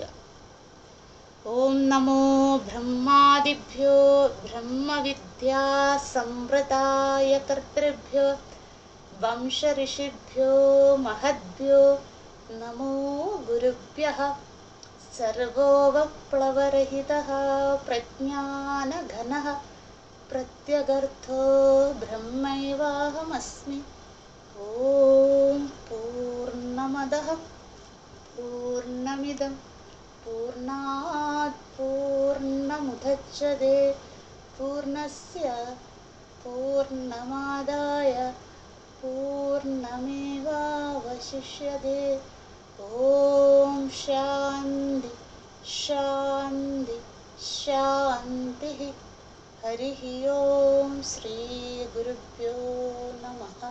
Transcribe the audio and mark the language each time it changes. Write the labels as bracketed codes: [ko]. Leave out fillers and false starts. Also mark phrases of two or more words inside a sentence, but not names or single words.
[sa] ॐ नमो ब्रह्मादिभ्यो ब्रह्मविद्या संवृताय कर्तृभ्यो वंशऋषिभ्यो महद्भ्यो नमो गुरुभ्यः. सर्वोपप्लवरहितः प्रज्ञानघनः प्रत्यगर्थो ब्रह्मैवाहमस्मि. ॐ पूर्णमदः पूर्णमिदं पूर्णात् पूर्णमुदच्यते पूर्णस्य पूर्णमादाय पूर्णमेवावशिष्यते. ॐ शान्ति शान्ति शान्तिः. हरिः ॐ श्री गुरुभ्यो नमः.